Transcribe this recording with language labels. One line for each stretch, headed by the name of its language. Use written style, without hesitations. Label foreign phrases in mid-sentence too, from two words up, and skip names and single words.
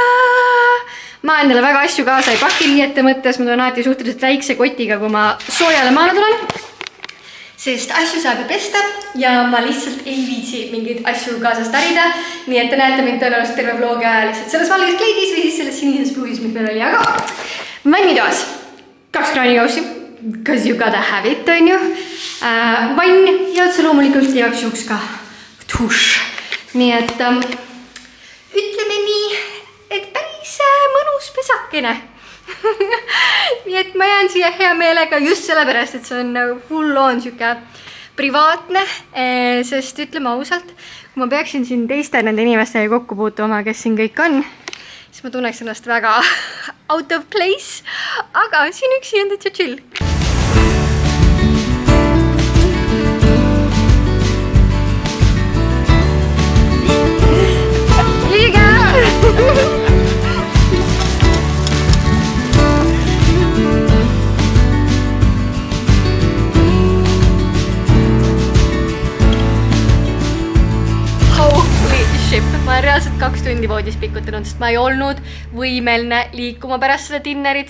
Estonian: Ma endale väga asju kaasa ei paki riiete mõttes, ma tulen alati suhteliselt väikse kotiga, kui ma soojale maale tulen. Sest asju saab pesta ja ma lihtsalt ei viitsi mingeid asju kaasast tarida. Nii et te näete mind tõenäoliselt terve vlogi aja lihtsalt selles valges kleidis või siis selles sinises pluusis, mis meil oli. Aga vannitoas 2 kraanikaussi,
English: because you gotta have it,
Estonian: on ju. Vann ja otse loomulikult igaks juhuks ka tuš. Nii et ütleme nii, et päris mõnus pesakene. Nii et ma jään siia hea meelega just sellepärast, et see on nagu
English: full on
Estonian: siuke privaatne, sest ütleme ausalt, kui ma peaksin siin teiste nende inimestega kokku puutuma, kes siin kõik on, siis ma tunneks ennast väga
English: out of place,
Estonian: aga siin üksi on täitsa chill. Liiga! Ma olen reaalselt 2 tundi voodis pikutanud, sest ma ei olnud võimeline liikuma pärast seda dinnerit.